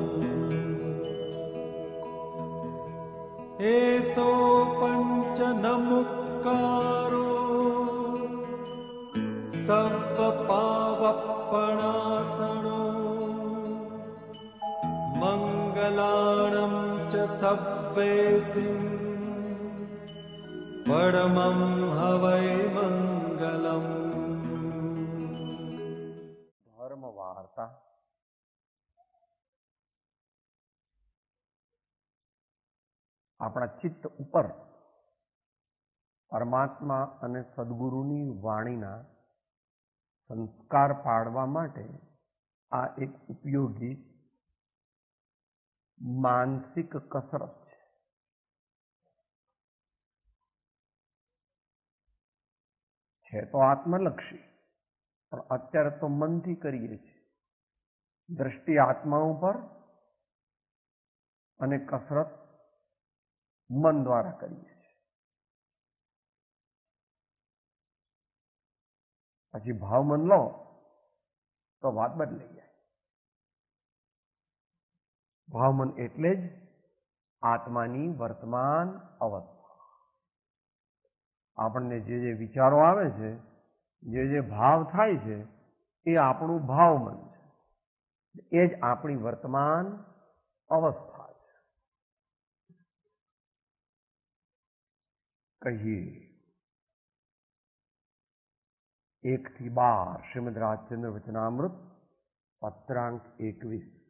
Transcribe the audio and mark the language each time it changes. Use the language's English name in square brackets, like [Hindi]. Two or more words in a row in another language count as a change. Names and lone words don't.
[Prakrit languages] एसो पञ्चनमुक्कारो सर्वपावपणासनो मङ्गलाणं च सव्वेसिं परमं हवै मङ्गलम्। [Gujarati] ધર્મ વાર્તા આપણા ચિત્ત ઉપર પરમાત્મા અને સદગુરુની વાણીના સંસ્કાર પાડવા માટે આ એક ઉપયોગી માનસિક કસરત છે તો આત્મલક્ષી, પણ અત્યારે તો મનથી કરીએ છીએ. દ્રષ્ટિ આત્મા ઉપર અને કસરત [Hindi] मन द्वारा करिए. [Gujarati] પછી ભાવ મન લો તો વાત બદલાઈ જાય. ભાવ મન એટલે જ આત્માની વર્તમાન અવસ્થા. આપણને જે વિચારો આવે છે, જે ભાવ થાય છે, એ આપણું ભાવ મન છે. એ જ આપણી વર્તમાન અવસ્થા. [Hindi] कहिए 1 થી 12 श्रीमद् राजचंद्र वचनामृत पत्रांक 21.